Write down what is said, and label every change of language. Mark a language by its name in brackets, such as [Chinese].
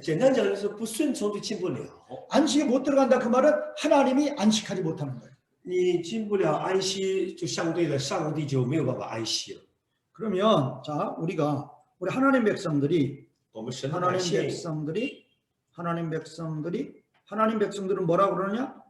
[Chinese] 简单讲就是不顺从就进不了。 [Korean] 안식에 못 들어간다 그 말은 하나님이 안식하지 못하는 거예요. [Chinese] 你进不了安息，就相对的上帝就没有办法安息了。 [Korean] 그러면 자 우리 하나님 백성들이 [Chinese] 我们神的百姓， [Korean] 하나님 백성들은 뭐라고 그러느냐?